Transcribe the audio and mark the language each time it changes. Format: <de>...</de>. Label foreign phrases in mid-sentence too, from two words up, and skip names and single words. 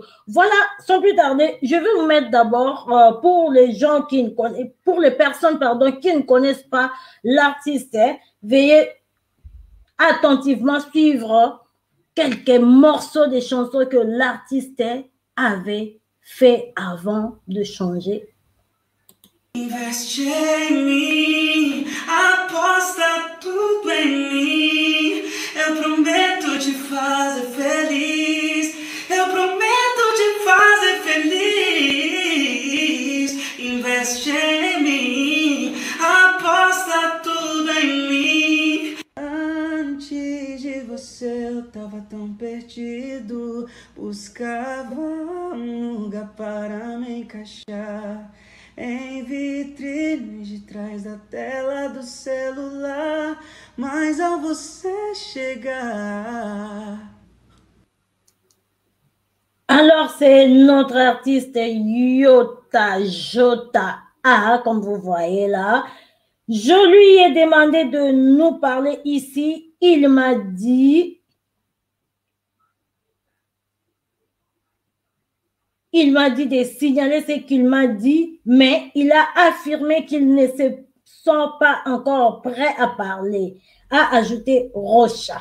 <fr>Voilà, sans plus tarder, je vais vous mettre d'abord pour les gens qui ne connaissent, pour les personnes qui ne connaissent pas l'artiste, veuillez attentivement suivre quelques morceaux des chansons que l'artiste avait fait avant de changer.</fr> <pt>Investe em mim, aposta tudo em mim. Eu prometo te fazer feliz. Eu prometo te fazer feliz. Investe em mim, aposta tudo em mim. Antes de você eu tava tão perdido, buscava um lugar para me encaixar. Em vitrines de trás da tela do celular, mas ao você chegar.</pt> <fr>Alors, c'est notre artiste Yota Jota A, comme vous voyez là. Je lui ai demandé de nous parler ici. Il m'a dit de signaler ce qu'il m'a dit, mais il a affirmé qu'il ne se sent pas encore prêt à parler, a ajouté Rocha.</fr>